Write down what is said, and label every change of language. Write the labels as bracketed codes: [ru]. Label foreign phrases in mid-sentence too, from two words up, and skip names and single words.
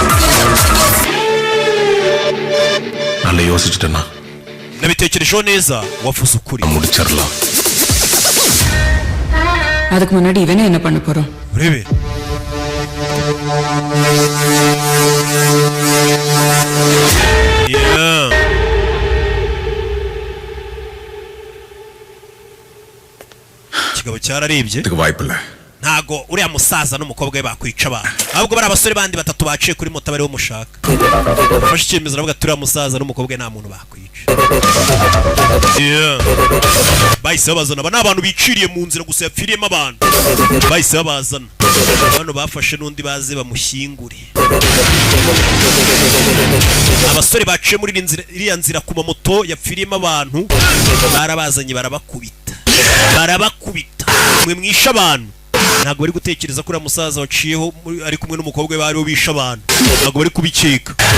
[ta] நல்ல யோசிச்சுட்டேன்னா [rw] nabitekerejeho neza wavuze ukuri [ta] முடிச்சிடலாம் அதுக்கு முன்னாடி இவனே என்ன பண்ண போறோம் [rw] urebe yeah kigabo cyararebye [ta] இதுக்கு வாய்ப்பில்லை [rw] ntago uriya musaza n'umukobwa we bakwica abantu ahubwo bari abasore bandi batatu baciye kuri moto bari mushaka bafashe icyemezo aravuga ati uriya musaza n'umukobwa we nta muntu bakwica bahise babazana aba ni abantu biciriye mu nzira gusa yapfiriyemo abantu bahise babazana hano bafashe n'undi baze bamushyingure abasore baciye muri iriya nzira ku mamoto yapfiriyemo abantu barabazanye barabakubita mwe mwishe abantu ntabwo bari gutekereza ko uriya musaza waciyeho ari kumwe n'umukobwa we bariho bishe abantu ntabwo bari kubikeka